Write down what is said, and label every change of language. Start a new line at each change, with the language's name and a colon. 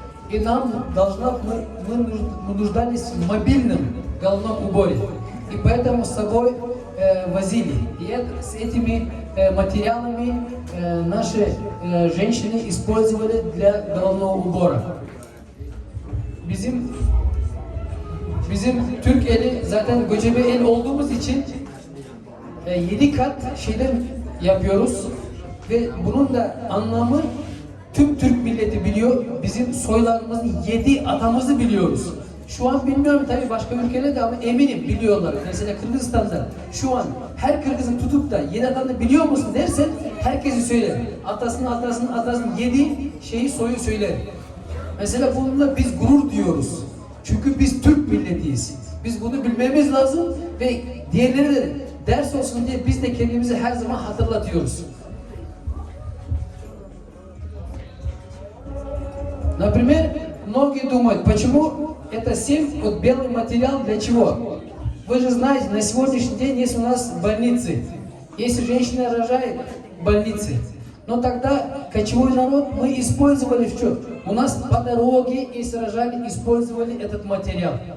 Russian: И мы нуждались в мобильном головном уборе. И поэтому с собой возили. И с этими материалами наши женщины использовали для головного убора.
Turkish: Bizim Türk eli zaten göçebe el olduğumuz için 7 kat şeyden yapıyoruz ve bunun da anlamı tüm Türk milleti biliyor. Bizim soylarımızın 7 atamızı biliyoruz. Şu an bilmiyorum tabii başka ülkelerde ama eminim biliyorlar. Mesela Kırgızistan'da şu an her Kırgız'ın tutup da 7 atanı biliyor musun dersen herkesi söyler. Atasının 7 şeyi soyu söyler. Mesela bununla biz gurur diyoruz. Çünkü biz Türk milletiyiz. Biz bunu bilmemiz lazım ve diğerleri de ders olsun diye biz de kendimizi her zaman hatırlatıyoruz.
Russian: Например, многие думают, почему это 7, вот белый материал для чего? Вы же знаете, на сегодняшний день есть у нас больницы. Если женщина рожает, больницы. Но тогда кочевой народ мы использовали что? У нас по дороге, если рожали, использовали этот материал.